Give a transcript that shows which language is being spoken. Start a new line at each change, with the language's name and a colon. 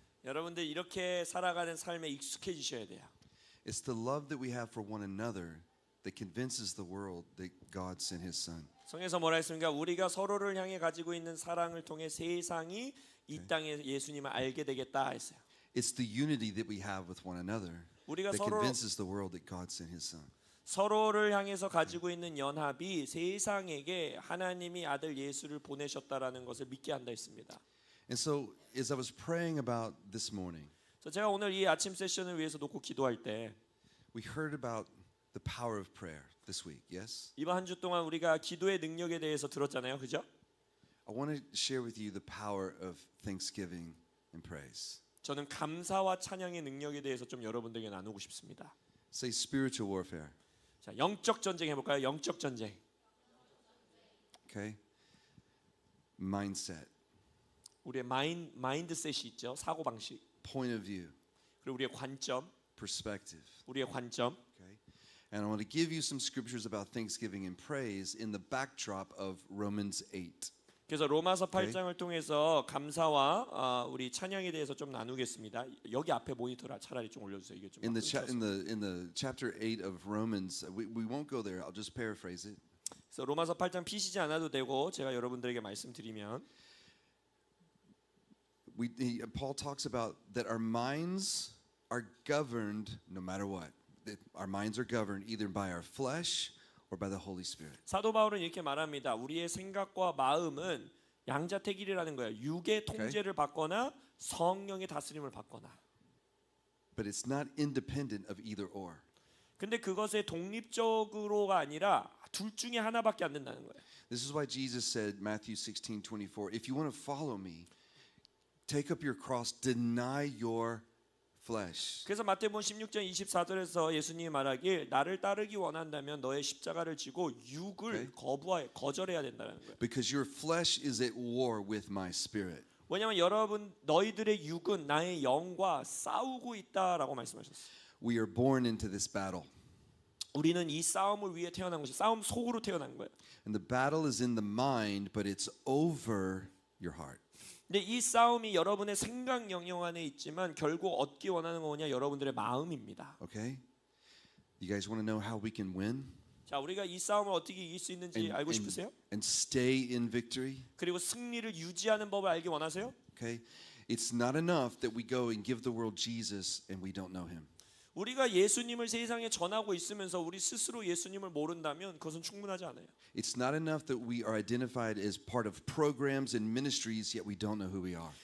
Korean: 여러분들 이렇게 살아가는 삶에 익숙해지셔야 돼요.
English: It's the love that we have for one another that convinces the world that God sent his son.
Korean: 성에서 뭐라 했습니까? 우리가 서로를 향해 가지고 있는 사랑을 통해 세상이 이 땅에 예수님을 알게 되겠다 했어요.
English: It's the unity that we have with one another
Korean: 우리가
English: that
Korean: 서로
English: convinces the world that God sent his son.
Korean: 서로를 향해서 가지고 있는 연합이 세상에게 하나님이 아들 예수를 보내셨다라는 것을 믿게 한다 했습니다.
English: And so as I was praying about this morning,
Korean: 그래서 제가 오늘 이 아침 세션을 위해서 놓고 기도할 때
English: we heard about the power of prayer this week, yes?
Korean: 이번 한 주 동안 우리가 기도의 능력에 대해서 들었잖아요. 그죠?
English: I want to share with you the power of thanksgiving and praise.
Korean: 저는 감사와 찬양의 능력에 대해서 좀 여러분들에게 나누고 싶습니다.
English: Say spiritual warfare,
Korean: 자, 영적 전쟁 해볼까요? 영적 전쟁.
English: okay? Mindset,
Korean: 우리의 마인드셋이 있죠. 사고 방식.
English: point of view,
Korean: 그리고 우리의 관점,
English: perspective,
Korean: 우리의 관점.
English: okay? And I want to give you some scriptures about thanksgiving and praise in the backdrop of Romans 8.
Korean: 그래서 로마서 8장을 통해서 감사와 우리 찬양에 대해서 좀 나누겠습니다. 여기 앞에 모니터를 차라리 좀 올려주세요. 이게 좀
English: In
Korean: 끊겨서.
English: the chapter 8 of Romans, we won't go there. I'll just paraphrase it.
Korean: 그래서 로마서 8장 피시지 않아도 되고 제가 여러분들에게 말씀드리면
English: Paul talks about that our minds are governed no matter what. That our minds are governed either by our flesh or by the Holy Spirit.
Korean: 사도 바울은 이렇게 말합니다. 우리의 생각과 마음은 양자택일이라는 거예요. 육의 통제를 받거나 성령의 다스림을 받거나.
English: But it's not independent of either or.
Korean: 근데 그것에 독립적으로가 아니라 둘 중에 하나밖에 안 된다는 거예요.
English: This is why Jesus said, Matthew 16:24, if you want to follow me, take up your cross, deny your flesh.
Korean: 그래서 마태복음 16장 24절에서 예수님이 말하길 나를 따르기 원한다면 너의 십자가를 지고 육을 거절해야 된다는 거예요.
English: Because your flesh is at war with my spirit.
Korean: 왜냐하면 여러분 너희들의 육은 나의 영과 싸우고 있다라고 말씀하셨어요.
English: We are born into this battle.
Korean: 우리는 이 싸움을 위해 태어난 것이 싸움 속으로 태어난 거예요.
English: And the battle is in the mind, but it's over your heart.
Korean: 근데 이 싸움이 여러분의 생각 영역 안에 있지만 결국 얻기 원하는 건 뭐냐? 여러분들의 마음입니다.
English: Okay? You guys want to know how we can win
Korean: 자, 우리가 이 싸움을 어떻게 이길 수 있는지 알고 싶으세요?
English: and stay in victory?
Korean: 그리고 승리를 유지하는 법을 알기 원하세요?
English: Okay? It's not enough that we go and give the world Jesus and we don't know him.
Korean: 우리가 예수님을 세상에 전하고 있으면서 우리 스스로 예수님을 모른다면 그것은 충분하지 않아요.
English: It's not enough that we are identified as part of programs and ministries, yet we don't know who we are.